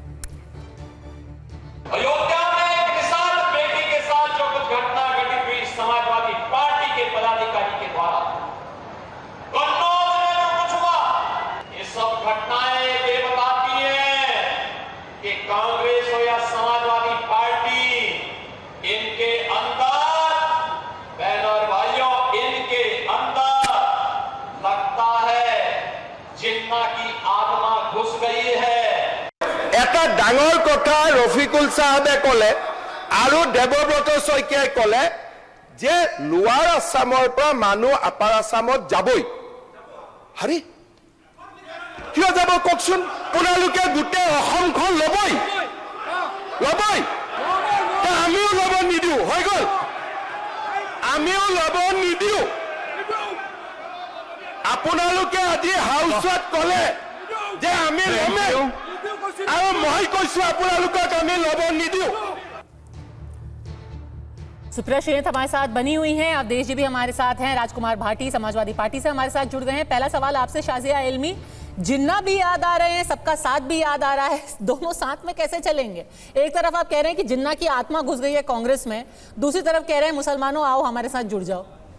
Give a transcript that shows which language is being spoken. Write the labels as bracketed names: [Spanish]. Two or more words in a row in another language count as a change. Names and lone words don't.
[Hindi] अयोध्या में एक किसान बेटी के साथ जो कुछ घटना घटित हुई समाजवादी पार्टी के पदाधिकारी के द्वारा, कन्नौज में जो कुछ हुआ, ये सब घटनाएं ये बताती हैं कि कांग्रेस हो या समाजवादी पार्टी, इनके अंदर बहनों और भाइयों, इनके अंदर लगता है जिन्ना की आत्मा घुस गई है। [Assamese] এটা ডাঙৰ কথা ৰফিকুল সাহেবে কলে আৰু দেৱব্ৰত শইকীয়াই কলে যে লোৱাৰ আসামৰ পৰা মানুহ আপাৰ আসামত যাবই। আৰে কিয় যাব কওকচোন? আপোনালোকে গোটেই অসমখন লবই আমিও লব নিদিও, হৈ গল, আমিও লব নিদিও। আপোনালোকে আজি হাউচত কলে যে আমি লমে আৰু মই কৈছো আপোনালোকক আমি লব নিদিও। [Hindi] सुप्रिया श्रीनाथ हमारे साथ बनी हुई हैं, अवधेश जी भी हमारे साथ हैं, राजकुमार भाटी समाजवादी पार्टी से हमारे साथ जुड़ गए हैं। पहला सवाल आपसे शाजिया इल्मी, जिन्ना भी याद आ रहे हैं, सबका साथ भी याद आ रहा है, दोनों साथ में कैसे चलेंगे? एक तरफ आप कह रहे हैं कि जिन्ना की आत्मा घुस गई है कांग्रेस में, दूसरी तरफ कह रहे हैं मुसलमानों आओ हमारे साथ जुड़ जाओ।